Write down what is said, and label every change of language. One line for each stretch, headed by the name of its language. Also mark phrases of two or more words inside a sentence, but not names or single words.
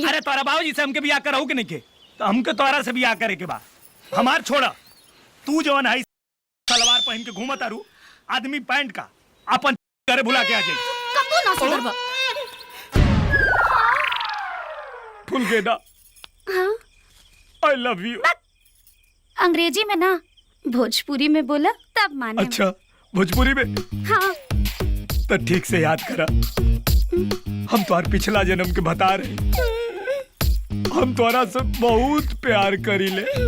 Bhojpuri: अरे तोरा बाबूजी से हमके बियाह कराऊ के नहीं के, तो हमके तोरा से बियाह करे के बा। हमार छोड़ा, तू जवन है सलवार पहन के घूमत आरू, आदमी पैंट का अपन घरे भुला के आ जाई। कबू ना सुधरबा। फुलगेना,
English: I love you।
Bhojpuri: अंग्रेजी में ना, भोजपुरी में बोला तब माने। अच्छा, भोजपुरी में? हाँ। तो ठीक से याद करा, हम तुम्हार पिछला जन्म के बता रहे, हम तुम्हारा से बहुत प्यार करीले।